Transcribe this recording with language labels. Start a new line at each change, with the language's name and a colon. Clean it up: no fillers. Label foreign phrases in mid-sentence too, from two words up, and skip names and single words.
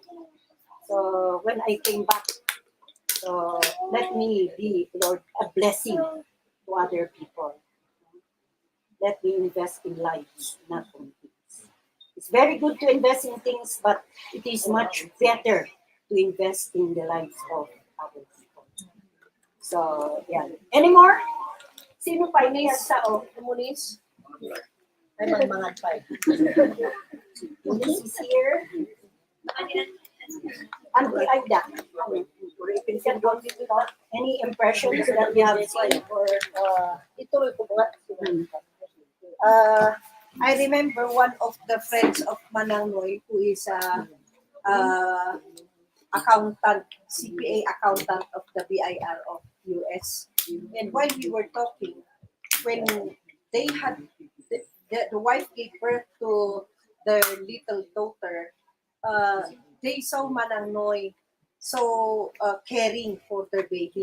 English: So when I came back, so let me be, Lord, a blessing to other people. Let me invest in lives, not on things. It's very good to invest in things, but it is much better to invest in the lives of other people. So, yeah. Any more?
Hiligaynon: Sino pa ini sa Munis. Ay, mga five.
English: This is here. Auntie Aida. Any impressions that you have seen or
Filipino: Ituloy ko ba?
English: I remember one of the friends of Manang Noy who is accountant, CPA accountant of the BIR of US. And while we were talking, when they had, the wife gave birth to their little daughter, they saw Manang Noy so caring for their baby.